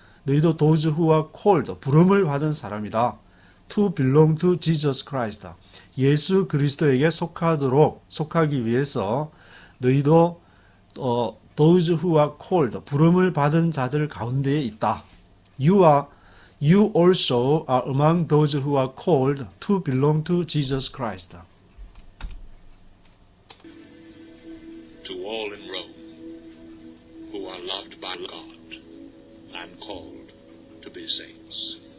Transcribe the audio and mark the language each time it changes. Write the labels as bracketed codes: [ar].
[ko] 너희도 [en] those who are called, [ko] 부름을 받은 사람이다. [en] To belong to Jesus Christ. [ko] 예수 그리스도에게 속하기 위해서 너희도 [en] those who are called, [ko] 부름을 받은 자들 가운데에 있다. [en] You also are among those who are called to belong to Jesus Christ. To all in Rome who are loved by God and called to be saints.